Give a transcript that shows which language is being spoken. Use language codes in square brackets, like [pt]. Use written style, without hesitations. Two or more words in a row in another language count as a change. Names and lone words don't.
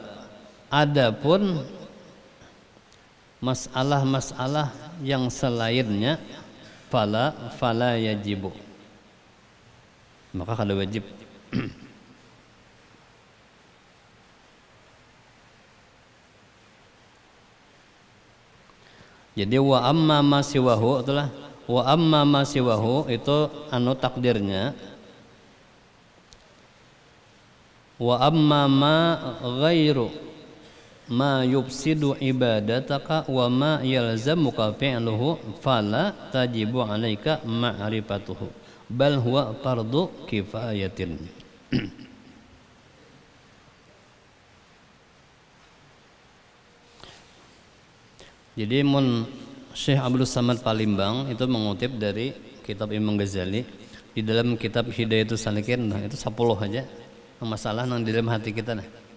[bjn] Adapun masalah-masalah yang selainnya [ar] فلا يجب. [bjn] Maka kada wajib. Jadi [ar] وأما ما سواه [bjn] itulah [ar] وأما ما سواه [bjn] itu anu takdirnya. [ar] وأما ما غير ما يفسد عبادتك وما يلزمك فعله فلا تجب عليك معرفته بل هو فرض كفاية. [bjn] Jadi Syekh Abdul Samad Palimbang itu mengutip dari kitab Imam Ghazali di dalam kitab Hidayatus Salikin, nah itu 10 aja masalah yang di dalam hati kita nah.